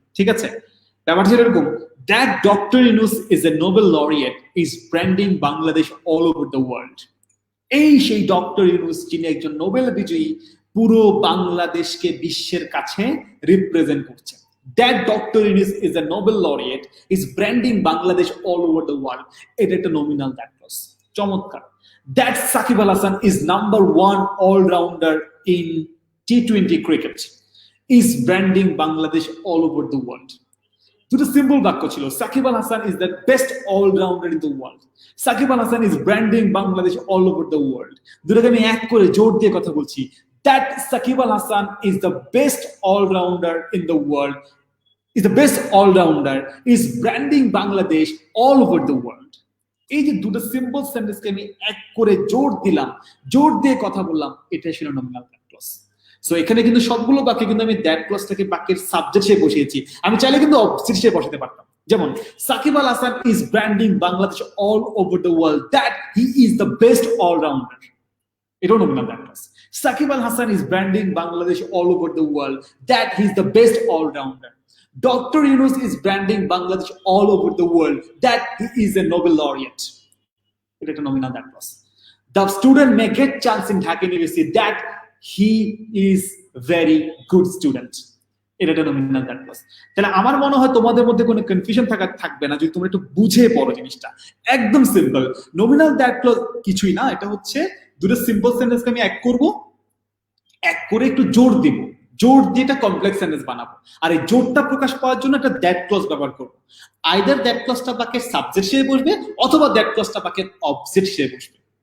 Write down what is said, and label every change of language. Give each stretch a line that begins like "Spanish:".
Bangla: ঠিক আছে, ব্যাপারটা ছিল এরকম,
English: That doctor Yunus is a Nobel laureate is branding Bangladesh all over the world.
Bangla: এই সেই ডক্টর ইউনূস, যিনি একজন নোবেল বিজয়ী, পুরো বাংলাদেশকে বিশ্বের কাছে রিপ্রেজেন্ট করছে।
English: That Dr. Yunus is a Nobel laureate, is branding Bangladesh all over the world.
Bangla: এটা একটা
English: nominal that clause. চমৎকার। That Sakib Al Hasan is number 1 all-rounder in T20 cricket, is branding Bangladesh all over the world.
Bangla: দুটো simple বাক্য ছিল,
English: Sakib Al Hasan is the best all-rounder in the world, Sakib Al Hasan is branding Bangladesh all over the world।
Bangla: দুটোকে আমি এক করে জোর দিয়ে কথা বলছি,
English: that Sakib Al Hasan is the best all-rounder in the world, is the best all-rounder, is branding Bangladesh all over the world।
Bangla: এই যে দুটো সিম্পল সেন্টেন্সকে আমি এক করে জোর দিলাম, জোর দিয়ে কথা বললাম, এটাই ছিল নমিনাল দ্যাট ক্লজ। সো এখানে কিন্তু সবগুলো বাক্যে কিন্তু আমি দ্যাট ক্লজটাকে বাক্যের সাবজেক্ট হিসেবে বসিয়েছি। আমি চাইলে কিন্তু অবজেক্ট হিসেবে বসাতে পারতাম। যেমন
English: Sakib Al Hasan is branding Bangladesh all over the world that he is the best all-rounder. এটাও nominal that clause. Sakib Al Hasan is branding Bangladesh all over the world that he is the best all-rounder. Dr. Yunus is branding Bangladesh all over the world that he is a Nobel laureate. It is a nominal that clause. The student may get chance in Dhaka University that he is very good student. It is a nominal that clause.
Bangla: তাহলে আমার মনে হয় তোমাদের মধ্যে কোনো confusion থাকবে না যদি তোমরা একটু বুঝে পড়ো জিনিসটা। একদম সিম্পল। নমিনাল দ্যাট ক্লজ কিছুই না, এটা হচ্ছে দুটো সিম্পল সেন্টেন্সকে আমি এক করব, এক করে একটু জোর দিব, জোর দিয়ে এটা কমপ্লেক্স সেন্টেন্স বানাবো। আর এই জোরটা প্রকাশ পাওয়ার জন্য একটা দ্যাট ক্লজ ব্যবহার করবো। আইদার দ্যাট ক্লজটা বাক্যের সাবজেক্ট হিসেবে বসবে অথবা দ্যাট ক্লজটা বাক্যের অবজেক্ট হিসেবে বসবে।